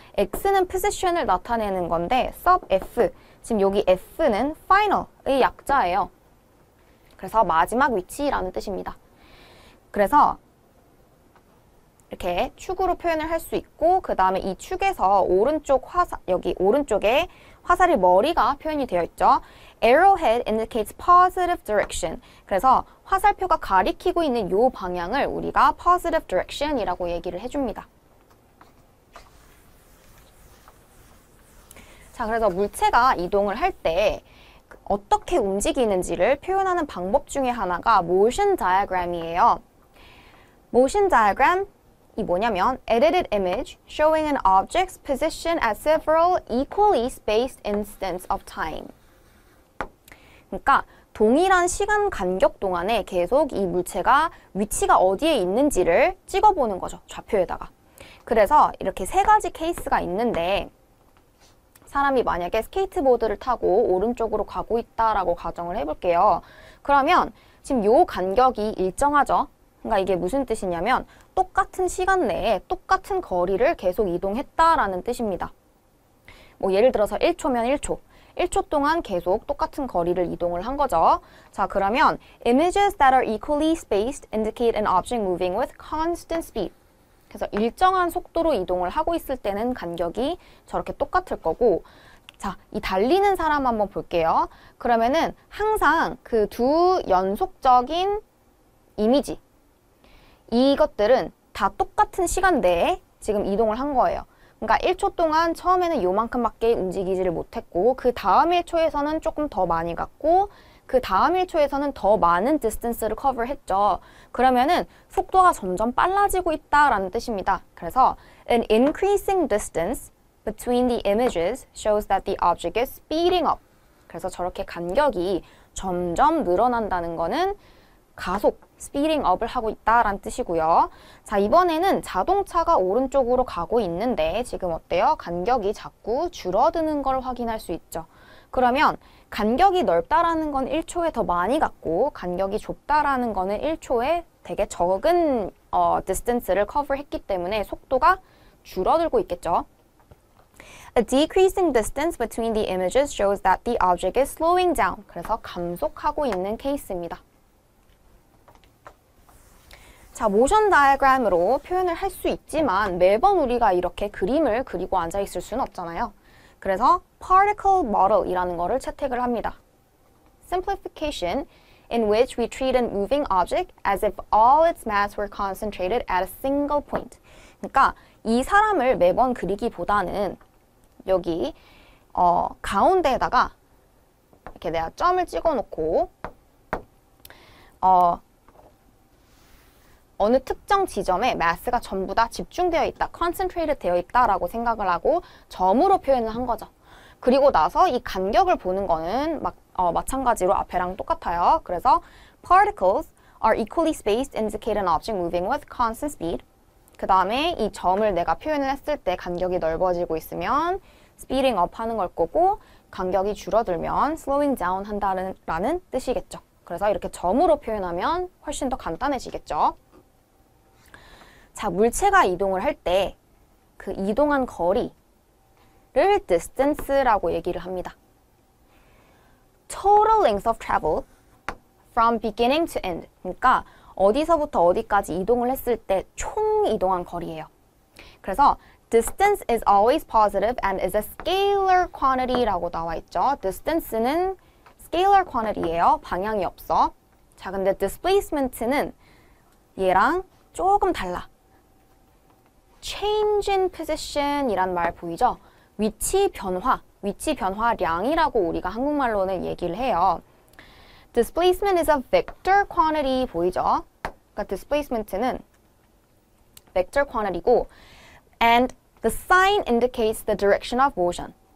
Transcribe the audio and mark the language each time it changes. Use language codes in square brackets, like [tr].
[ko] x는 position을 나타내는 건데 sub f, 지금 여기 f는 final의 약자예요. 그래서 마지막 위치라는 뜻입니다. 그래서 이렇게 축으로 표현을 할 수 있고, 그 다음에 이 축에서 오른쪽 화살, 여기 오른쪽에 화살의 머리가 표현이 되어 있죠. [en] Arrowhead indicates positive direction. [ko] 그래서 화살표가 가리키고 있는 이 방향을 우리가 positive direction이라고 얘기를 해줍니다. 자, 그래서 물체가 이동을 할 때 어떻게 움직이는지를 표현하는 방법 중에 하나가 motion diagram이에요. [en] motion diagram [ko] 이 뭐냐면 [en] edited image showing an object's position at several equally spaced instants of time. [ko] 그러니까 동일한 시간 간격 동안에 계속 이 물체가 위치가 어디에 있는지를 찍어보는 거죠. 좌표에다가. 그래서 이렇게 세 가지 케이스가 있는데, 사람이 만약에 스케이트보드를 타고 오른쪽으로 가고 있다라고 가정을 해볼게요. 그러면 지금 요 간격이 일정하죠? 그러니까 이게 무슨 뜻이냐면 똑같은 시간 내에 똑같은 거리를 계속 이동했다라는 뜻입니다. 뭐 예를 들어서 1초면 1초. 1초 동안 계속 똑같은 거리를 이동을 한 거죠. 자, 그러면 [en] images that are equally spaced indicate an object moving with constant speed. [ko] 그래서 일정한 속도로 이동을 하고 있을 때는 간격이 저렇게 똑같을 거고, 자, 이 달리는 사람 한번 볼게요. 그러면은 항상 그 두 연속적인 이미지, 이것들은 다 똑같은 시간대에 지금 이동을 한 거예요. 그러니까 1초 동안 처음에는 요만큼밖에 움직이지를 못했고, 그 다음 1초에서는 조금 더 많이 갔고, 그 다음 1초에서는 더 많은 디스턴스를 커버했죠. 그러면은 속도가 점점 빨라지고 있다라는 뜻입니다. 그래서 [en] an increasing distance between the images shows that the object is speeding up. [ko] 그래서 저렇게 간격이 점점 늘어난다는 거는 가속, speeding up을 하고 있다라는 뜻이고요. 자, 이번에는 자동차가 오른쪽으로 가고 있는데 지금 어때요? 간격이 자꾸 줄어드는 걸 확인할 수 있죠. 그러면 간격이 넓다라는 건 1초에 더 많이 갔고, 간격이 좁다라는 거는 1초에 되게 적은 distance를 cover했기 때문에 속도가 줄어들고 있겠죠. [en] A decreasing distance between the images shows that the object is slowing down. [ko] 그래서 감속하고 있는 케이스입니다. 자, 모션 다이어그램으로 표현을 할 수 있지만 매번 우리가 이렇게 그림을 그리고 앉아 있을 수는 없잖아요. 그래서 particle model이라는 거를 채택을 합니다. [en] Simplification in which we treat a moving object as if all its mass were concentrated at a single point. [ko] 그러니까 이 사람을 매번 그리기보다는 여기 가운데에다가 이렇게 내가 점을 찍어 놓고 어느 특정 지점에 마스가 전부 다 집중되어 있다, concentrated 되어 있다라고 생각을 하고 점으로 표현을 한 거죠. 그리고 나서 이 간격을 보는 거는 마찬가지로 앞에랑 똑같아요. [en] 그래서 particles are equally spaced indicate an object moving with constant speed. [ko] 그 다음에 이 점을 내가 표현을 했을 때 간격이 넓어지고 있으면 speeding up 하는 걸 거고, 간격이 줄어들면 slowing down 한다는 뜻이겠죠. 그래서 이렇게 점으로 표현하면 훨씬 더 간단해지겠죠. 자, 물체가 이동을 할 때 그 이동한 거리를 distance라고 얘기를 합니다. [en] Total length of travel from beginning to end. [ko] 그러니까 어디서부터 어디까지 이동을 했을 때 총 이동한 거리예요. 그래서 [en] distance is always positive and is a scalar quantity [ko] 라고 나와 있죠. distance는 scalar quantity예요. 방향이 없어. 자, 근데 displacement는 얘랑 조금 달라. change in position 이란 말 보이죠? 위치 변화량이라고 우리가 한국말로는 얘기를 해요. [en] displacement is a vector quantity [ko] 보이죠? 그러니까 [en] displacement는 vector quantity고, and the sign indicates the direction of motion.